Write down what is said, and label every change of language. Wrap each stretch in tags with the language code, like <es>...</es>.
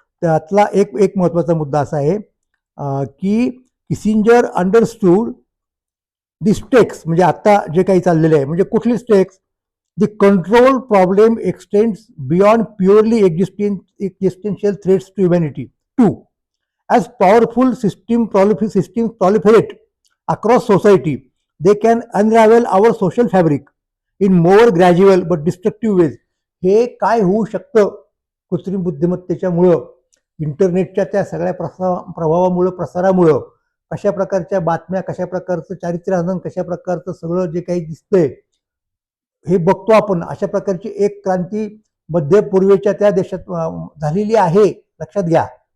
<mr>त्यातला एक महत्त्वाचा मुद्दा असा आहे की किसिंजर</mr> <en>understood the stakes,</en> <mr>म्हणजे आता जे काही चाललेलं आहे, म्हणजे कुठली stakes,</mr> <en>The control problem extends beyond purely existential threats to humanity. To, as powerful systems proliferate across society, they can unravel our social fabric in more gradual but destructive ways.</en> <mr>हे काय होऊ शकतं कृत्रिम बुद्धिमत्तेच्यामुळं, इंटरनेटच्या त्या सगळ्या प्रभावामुळं, प्रसारामुळं, कशा प्रकारच्या बातम्या, कशा प्रकारचं चारित्र्यहनन, कशा प्रकारचं सगळं जे काही दिसतंय हे बघतो आपण. अशा प्रकारची एक क्रांती मध्य पूर्वेच्या त्या देशात झालेली आहे. लक्षात घ्या.</mr>